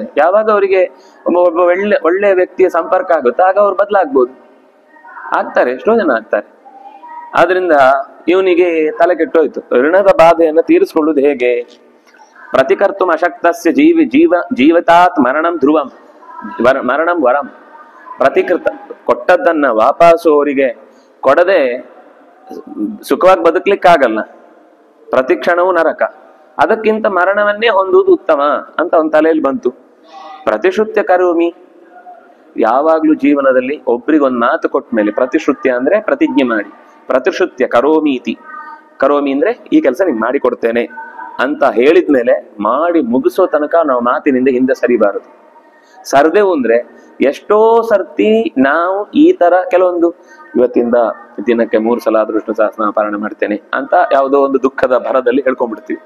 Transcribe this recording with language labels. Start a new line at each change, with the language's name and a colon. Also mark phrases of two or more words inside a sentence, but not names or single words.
Kannada: ಯಾವಾಗ ಅವರಿಗೆ ಒಬ್ಬ ಒಳ್ಳೆ ವ್ಯಕ್ತಿಯ ಸಂಪರ್ಕ ಆಗುತ್ತೋ ಆಗ ಅವ್ರು ಬದಲಾಗ್ಬೋದು, ಆಗ್ತಾರೆ, ಎಷ್ಟೋ ಜನ ಆಗ್ತಾರೆ. ಆದ್ರಿಂದ ಇವನಿಗೆ ತಲೆ ಕೆಟ್ಟೋಯ್ತು. ಋಣದ ಬಾಧೆಯನ್ನು ತೀರಿಸಿಕೊಳ್ಳುವುದು ಹೇಗೆ?
Sanskrit: ಪ್ರತಿಕರ್ತು ಅಶಕ್ತಸ್ಯ ಜೀವಿತಾತ್ ಮರಣಂ ಧ್ರುವಂ ಮರಣಂ ವರಂ.
Kannada: ಪ್ರತಿಕೃತ ಕೊಟ್ಟದ್ದನ್ನ ವಾಪಸ್ಸು ಅವರಿಗೆ ಕೊಡದೆ ಸುಖವಾಗಿ ಬದುಕ್ಲಿಕ್ಕಾಗಲ್ಲ, ಪ್ರತಿ ಕ್ಷಣವೂ ನರಕ, ಅದಕ್ಕಿಂತ ಮರಣವನ್ನೇ ಹೊಂದುವುದು ಉತ್ತಮ ಅಂತ ಅವನ ತಲೆಯಲ್ಲಿ ಬಂತು.
Sanskrit: ಪ್ರತಿಶ್ರುತ್ಯ ಕರೋಮಿ,
Kannada: ಯಾವಾಗ್ಲೂ ಜೀವನದಲ್ಲಿ ಒಬ್ರಿಗೊಂದು ಮಾತು ಕೊಟ್ಟ ಮೇಲೆ, ಪ್ರತಿಶ್ರುತ್ಯ ಅಂದ್ರೆ ಪ್ರತಿಜ್ಞೆ ಮಾಡಿ,
Sanskrit: ಪ್ರತಿಶ್ರುತ್ಯ ಕರೋಮಿ ಇತಿ,
Kannada: ಕರೋಮಿ ಅಂದ್ರೆ ಈ ಕೆಲಸ ನಿಮ್ಗೆ ಮಾಡಿ ಕೊಡ್ತೇನೆ ಅಂತ ಹೇಳಿದ್ಮೇಲೆ ಮಾಡಿ ಮುಗಿಸೋ ತನಕ ನಾವು ಮಾತಿನಿಂದ ಹಿಂದೆ ಸರಿಬಾರದು. ಸರ್ದೆವು ಅಂದ್ರೆ ಎಷ್ಟೋ ಸರ್ತಿ ನಾವು ಈ ತರ ಕೆಲವೊಂದು ಇವತ್ತಿಂದ ದಿನಕ್ಕೆ 3 ಸಲ ವಿಷ್ಣು ಸಹಸ್ರನಾಮ ಪಾರಾಯಣ ಮಾಡ್ತೇನೆ ಅಂತ ಯಾವುದೋ ಒಂದು ದುಃಖದ ಭರದಲ್ಲಿ ಹೇಳ್ಕೊಂಡ್ಬಿಡ್ತೀವಿ.